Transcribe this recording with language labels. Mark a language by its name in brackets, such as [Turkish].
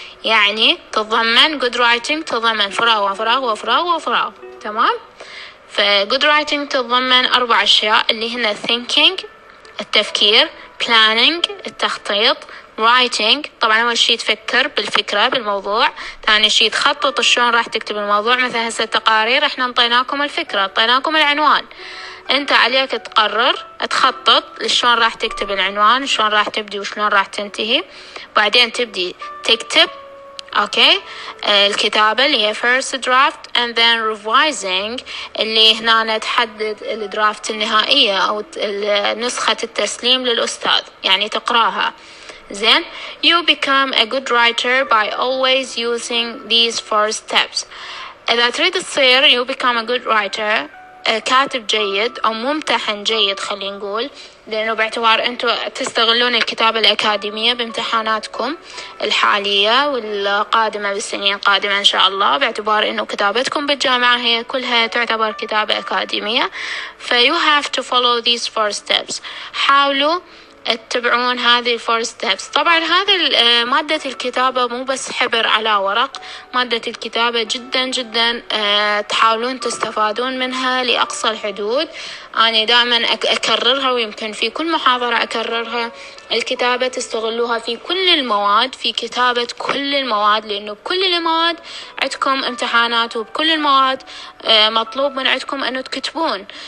[Arabic] يعني تتضمن good writing تتضمن فراغ وفراغ وفراغ وفراغ. تمام. ف good writing تتضمن 4 أشياء اللي هن thinking التفكير، planning التخطيط، writing طبعا أول شي تفكر بالفكرة بالموضوع، ثاني شي تخطط شلون راح تكتب الموضوع. مثلا هسه التقارير احنا انطيناكم الفكرة، انطيناكم العنوان، انت عليك تقرر تخطط شلون راح تكتب العنوان، شلون راح تبدي وشلون راح تنتهي، بعدين تبدي تكتب. اوكي. الكتابة اللي هي [English] first draft and then revising [Arabic] اللي هنا تحدد الدرافت النهائية او نسخة التسليم للأستاذ، يعني تقراها. زين. [English] You become a good writer by always using these 4 steps. [Arabic] إذا تريد تصير [English] you become a good writer [Arabic] كاتب جيد أو ممتحن جيد خلينا نقول، لأنه باعتبار أنتم تستغلون الكتابة الأكاديمية بامتحاناتكم الحالية والقادمة بالسنين القادمة إن شاء الله، باعتبار أنه كتابتكم بالجامعة هي كلها تعتبر كتابة أكاديمية. [English] you have to follow these 4 steps. [Arabic] حاولوا تتبعون هذه 4 steps. طبعا هذه مادة الكتابة مو بس حبر على ورق، مادة الكتابة جدا جدا تحاولون تستفادون منها لأقصى الحدود. أنا دائما أكررها ويمكن في كل محاضرة أكررها، الكتابة تستغلوها في كل المواد، في كتابة كل المواد، لأنه بكل المواد عندكم امتحانات وبكل المواد مطلوب من عندكم أنه تكتبون.